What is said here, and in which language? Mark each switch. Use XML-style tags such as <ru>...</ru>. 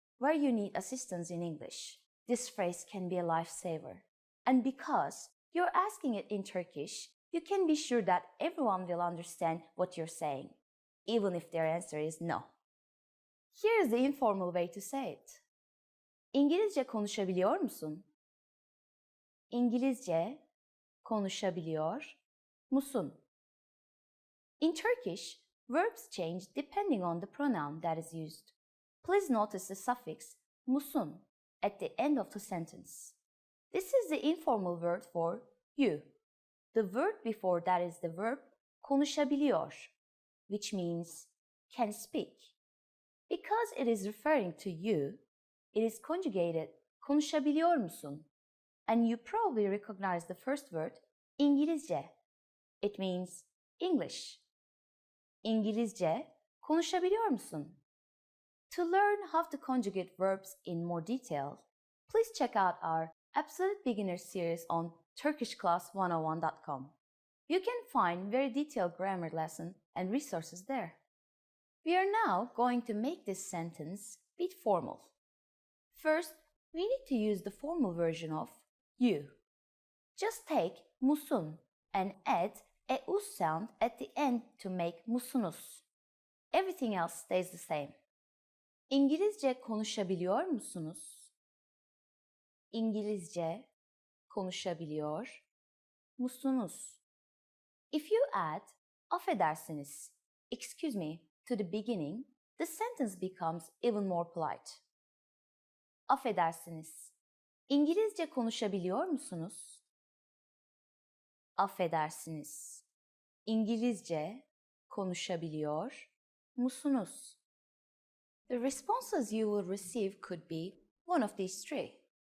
<en>where you need assistance in English, this phrase can be a lifesaver. And because you're asking it in Turkish, you can be sure that everyone will understand what you're saying, even if their answer is no. Here's the informal way to say it.</en> <tr>İngilizce konuşabiliyor musun? İngilizce konuşabiliyor musun?</tr> <en>In Turkish, verbs change depending on the pronoun that is used. Please notice the suffix musun at the end of the sentence. This is the informal word for you. The word before that is the verb konuşabiliyor, which means can speak. Because it is referring to you, it is conjugated</en> <tr>konuşabiliyor musun?</tr> <en>And you probably recognize the first word İngilizce. It means English.</en> <tr>İngilizce konuşabiliyor musun?</tr> <en>To learn how to conjugate verbs in more detail, please check out our Absolute Beginner series on TurkishClass101.com. You can find very detailed grammar lesson and resources there. We are now going to make this sentence bit formal. First, we need to use the formal version of you. Just take musun and add a us sound at the end to make musunuz. Everything else stays the same.</en> <tr>İngilizce konuşabiliyor musunuz? İngilizce konuşabiliyor musunuz?</tr> <en>If you add affedersiniz, excuse me, to the beginning, the sentence becomes even more polite.</en> <tr>Affedersiniz. İngilizce konuşabiliyor musunuz? Affedersiniz. İngilizce konuşabiliyor musunuz?</tr> <en>The responses you will receive could be one of these three.</en>